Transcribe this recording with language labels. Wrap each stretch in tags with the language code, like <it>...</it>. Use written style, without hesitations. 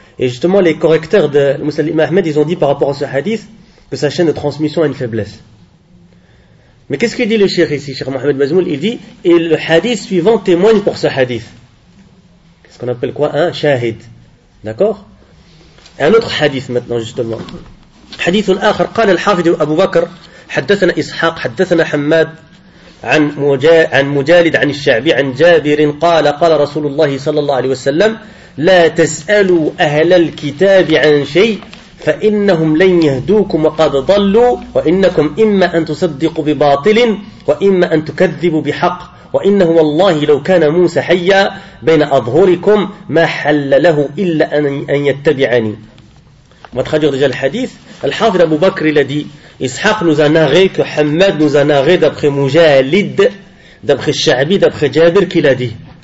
<fr>Et justement, les correcteurs de Musnad Ahmed, ils ont dit par rapport à ce hadith que sa chaîne de transmission a une faiblesse. Mais qu'est-ce que dit le cheikh ici, cheikh Mohamed Bazmoul? Il dit, et le hadith suivant témoigne pour ce hadith. Qu'est-ce qu'on appelle quoi? Un shahid. D'accord? Et un autre hadith maintenant, justement.</fr> <ar>Hadith al-akhar, قال الحافظ Abu Bakr, حدثنا إسحاق حدثنا حماد عن مجالد عن الشعبي عن جابر قال رسول الله صلى الله عليه وسلم لا تسألوا أهل الكتاب عن شيء فإنهم لن يهدوكم وقد ضلوا وإنكم إما أن تصدقوا بباطل وإما أن تكذبوا بحق وإنه والله لو كان موسى حيا بين أظهركم ما حل له إلا أن يتبعني. ما تخرج رجال الحديث الحافظ أبو بكر الذي</ar> <fr>Ishaq nous a narré que Hamad nous a narré d'après Mujalid, d'après Sha'bi, d'après Jabir qu'il a dit.</fr>